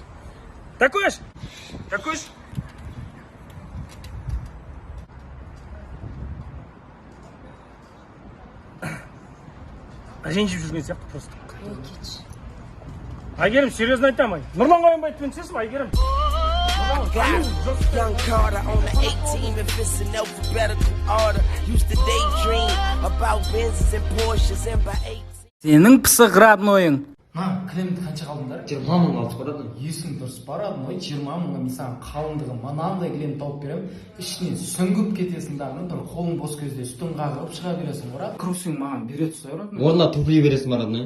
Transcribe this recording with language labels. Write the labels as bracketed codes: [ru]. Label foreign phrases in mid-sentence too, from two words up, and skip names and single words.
[ru] Такой ж. [kk] Ренжіп жүрген сияқты просто. Кетші. Айгерім, серьезно айтам, Нұрлан Қоянбай айтпенсіз ба, Айгерім? [en] Young Carter on the 18 and fits in alphabetical order. Used to daydream about Benzes and Porsches and by 18. [kk] Сенің пысық роднойың. Кілемді қанша қалдыңдар? 20 мың алып барады. Есің дұрыс барады, 20 мыңға мен саған қалыңдығы мынандай кілем тауып беремін. Ішіне сүңгіп кетесің дағы, бір қолың бос кезде үстін қағырып шыға бересің, брат. Кроссинг маған бере тұсай, брат. Орнына туфли бересің бар, родной.